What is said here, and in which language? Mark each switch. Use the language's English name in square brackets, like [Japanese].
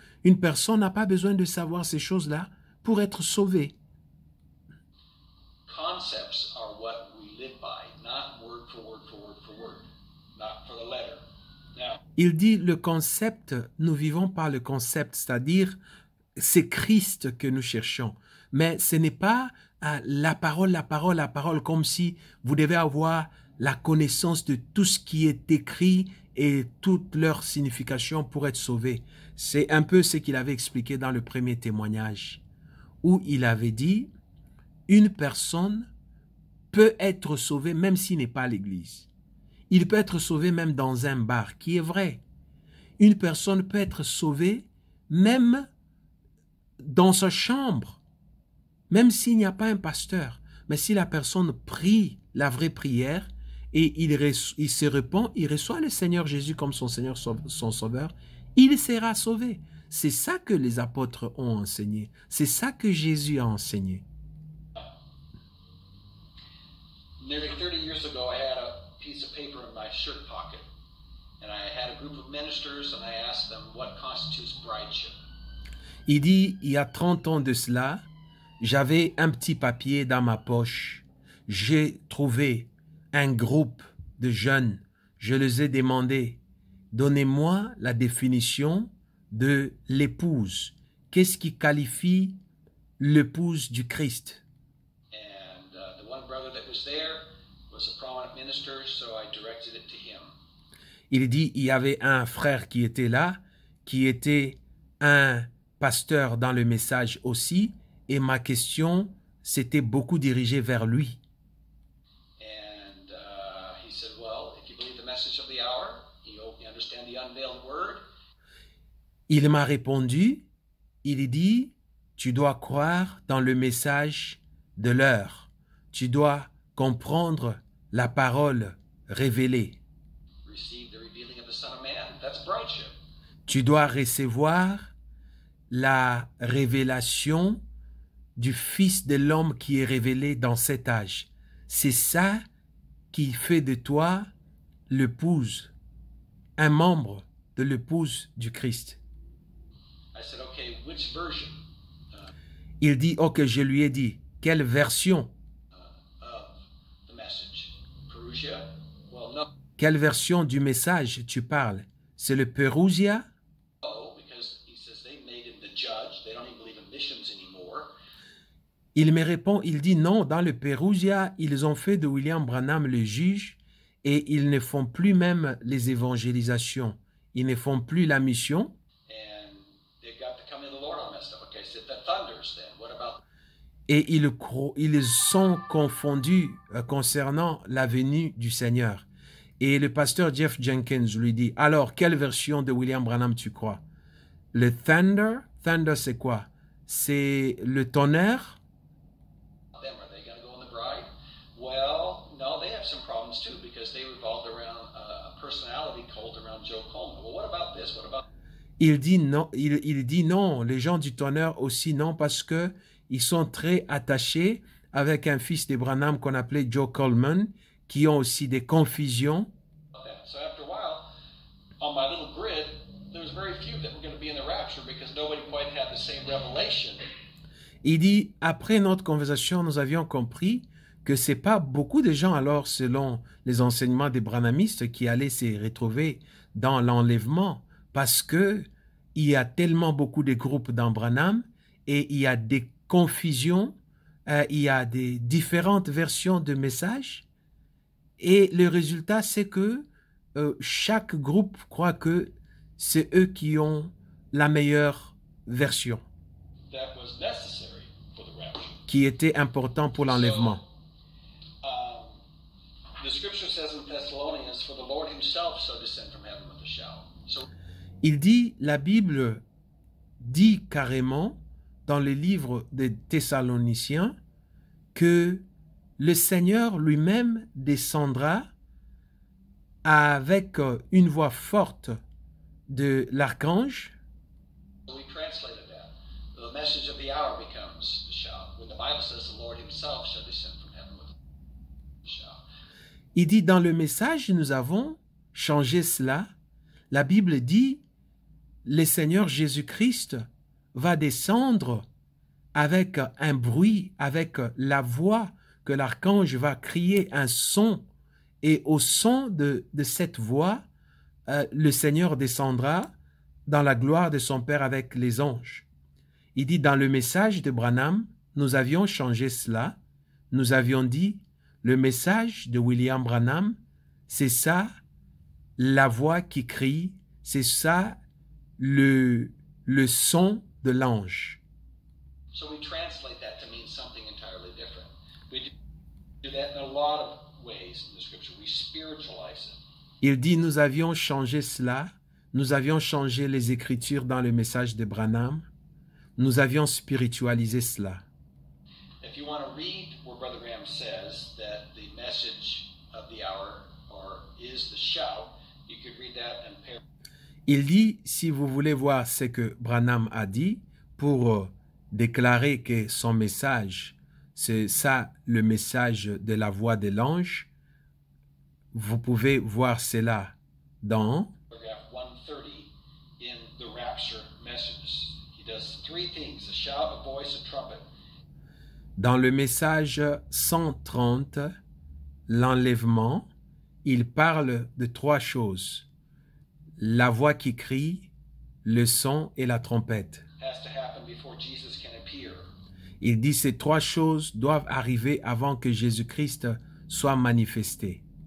[French] Une personne n'a pas besoin de savoir ces choses-là pour être sauvé. [English] Concepts are what we live by, not word for word for word for word, not for the letter. Now, [French] Il dit le concept, nous vivons par le concept, c'est-à-dire c'est Christ que nous cherchons. Mais ce n'est pas la parole, comme si vous devez avoir la connaissance de tout ce qui est écrit et toute leur signification pour être sauvé. C'est un peu ce qu'il avait expliqué dans le premier témoignage, où il avait dit, une personne peut être sauvée même s'il n'est pas à l'église. Il peut être sauvé même dans un bar, qui est vrai. Une personne peut être sauvée même dans sa chambre, même s'il n'y a pas un pasteur. Mais si la personne prie la vraie prière et il se repent, il reçoit le Seigneur Jésus comme son Seigneur, son Sauveur, il sera sauvé. C'est ça que les apôtres ont enseigné. C'est ça que Jésus a enseigné. [English] nearly 30 years ago, I had a piece of paper in my shirt pocket, and I had a group of ministers, and I asked them what constitutes brideship. [French] Il dit, il y a 30 ans de cela, j'avais un petit papier dans ma poche. J'ai trouvé un groupe de jeunes. Je les ai demandé, donnez-moi la définition de l'épouse. Qu'est-ce qui qualifie l'épouse du Christ? [English] And the one brother that was there was a prominent minister, so I directed it to him. [French] Il dit, il y avait un frère qui était là, qui était un pasteur dans le message aussi, et ma question s'était beaucoup dirigée vers lui. [English] And he said, well, if you believe the message of the hour, you understand the unveiled word. [French] Il m'a répondu, il dit, tu dois croire dans le message de l'heure. Tu dois comprendre la parole révélée. [English] Receive the revealing of the Son of Man. That's brideship. [French] Tu dois recevoir la révélation du Fils de l'homme qui est révélé dans cet âge. C'est ça qui fait de toi l'épouse, un membre de l'épouse du Christ. [English] I said, okay, which version [French] Il dit, ok, je lui ai dit, quelle version? [English] of the message? Perusia? Well, no, [French] Quelle version du message tu parles? C'est le Perusia? [English] because he says they made him the judge. They don't even believe in missions anymore. [French] Il me répond, il dit non, dans le Perusia, ils ont fait de William Branham le juge et ils ne font plus même les évangélisations. Ils ne font plus la mission. [English] And they've got the coming of the Lord on that stuff. Okay, I said, that thunders then. What about [French] Et ils sont confondus concernant la venue du Seigneur. Et le pasteur Jeff Jenkins lui dit, alors, quelle version de William Branham tu crois? Le thunder? Thunder, c'est quoi? C'est le tonnerre? [English] them? Are they going to go on the bride? Well, no, they have some problems too because they revolved around a personality cult around Joe Coleman. Well, what about this? What about [French] Il dit non, il dit non, les gens du tonnerre aussi non, parce que ils sont très attachés avec un fils de Branham qu'on appelait Joe Coleman, qui ont aussi des confusions. [English] that? So after a while, on my little grid, there was very few that were going to be in the rapture because nobody quite had the same revelation. [French] Il dit, après notre conversation, nous avions compris que c'est pas beaucoup de gens alors, selon les enseignements des branhamistes, qui allaient se retrouver dans l'enlèvement parce que il y a tellement beaucoup de groupes dans Branham et il y a des confusions, il y a des différentes versions de messages et le résultat c'est que chaque groupe croit que c'est eux qui ont la meilleure version [English] that was necessary for the rapture. [French] qui était important pour l'enlèvement. [English] The scripture says in Thessalonians, for the Lord himself shall descend from heaven with a shout. So [French] Il dit, la Bible dit carrément dans le livre des Thessaloniciens que le Seigneur lui-même descendra avec une voix forte de l'archange. [English] we translated that. The message of the hour becomes the shout. When the Bible says the Lord himself shall descend from heaven with a shout. [French] Il dit, dans le message, nous avons changé cela. La Bible dit, le Seigneur Jésus-Christ va descendre avec un bruit, avec la voix que l'archange va crier, un son. Et au son de cette voix, le Seigneur descendra dans la gloire de son Père avec les anges. Il dit, dans le message de Branham, nous avions changé cela. Nous avions dit, le message de William Branham, c'est ça, la voix qui crie, c'est ça, le son de l'ange. [English] So we translate that to mean something entirely different. We do that in a lot of ways in the scripture. We spiritualize it. [French] Il dit, nous avions changé cela, nous avions changé les Écritures dans le message de Branham, nous avions spiritualisé cela. [English] If you want to read where Brother Graham says that the message of the hour is the shout, you could read that in paragraph. [French] Il dit, si vous voulez voir ce que Branham a dit, pour déclarer que son message, c'est ça le message de la voix de l'ange, vous pouvez voir cela dans [English] Paragraph 130 in the rapture messages. He does three things: a shout, a voice, a trumpet. [French] dans le message 130, l'enlèvement, il parle de trois choses. La voix qui crie, le son et la trompette. [English] Has to happen before Jesus can appear. [French] Il dit ces trois choses doivent arriver avant que Jésus-Christ soit manifesté.